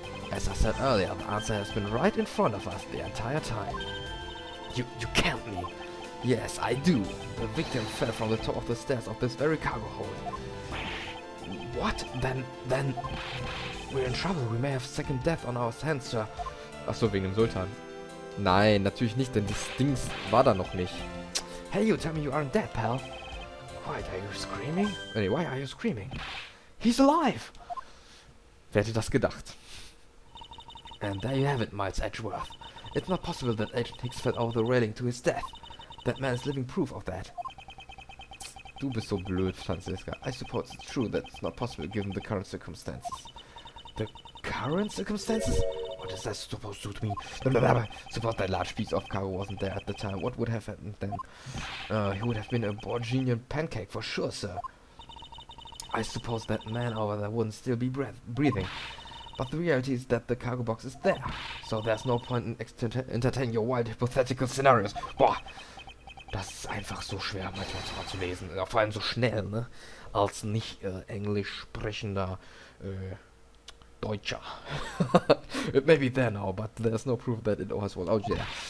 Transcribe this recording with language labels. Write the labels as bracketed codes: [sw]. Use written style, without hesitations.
[en] As I said earlier, the answer has been right in front of us the entire time. You can't me. Yes, I do. The victim fell from the top of the stairs of this very cargo hold. What? Then... We're in trouble. We may have second death on our hands, Sir. [de] Achso, wegen dem Sultan. Nein, natürlich nicht, denn das Dings war da noch nicht. [en] Hey, you tell me you aren't dead, pal. Why are you screaming? Why are you screaming? He's alive! [de] Wer hätte das gedacht? [en] And there you have it, Miles Edgeworth. It's not possible that Agent Hicks fell over the railing to his death. That man is living proof of that. [de] Du bist so blöd, Franziska. [en] I suppose it's true that it's not possible given the current circumstances. The current circumstances? What is that supposed to mean? Suppose that large piece of cargo wasn't there at the time. What would have happened then? He would have been a Borgian pancake for sure, sir. I suppose that man over there wouldn't still be breathing. But the reality is that the cargo box is there. So there's no point in entertaining your wild hypothetical scenarios. [de] Boah, das ist einfach so schwer manchmal zu lesen. Vor allem so schnell, ne? Als nicht englisch sprechender Deutscher. [en] It may be there now, but there's no proof that it was well out there.